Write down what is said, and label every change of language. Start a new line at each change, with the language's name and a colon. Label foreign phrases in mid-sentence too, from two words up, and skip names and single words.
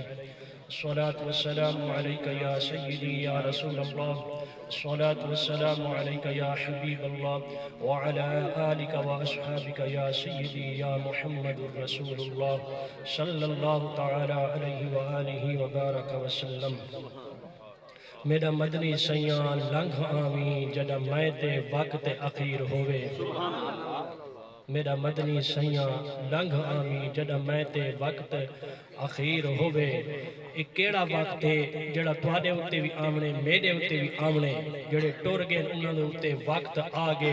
Arabic: الصلاة والسلام عليك يا سيدي يا رسول الله، الصلاة والسلام عليك يا حبيب الله، وعلى آلك وأصحابك يا سيدي يا محمد رسول الله صلى الله تعالى عليه وآله وبارك وسلم۔
Punjabi: میرا مدنی سیاں لنگھ آمین جڑا میں تے وقت اخیر ہوئے۔ میرا مدنی سیاں لنگھ آمین جڑا میں تے وقت اخیر ہوئے۔ ایک کیڑا وقت ہے جڑا تواڈے اُتے بھی آمنے، میرے اُتے بھی آمنے، جڑے ٹر گئے انہاں دے اُتے وقت آگے۔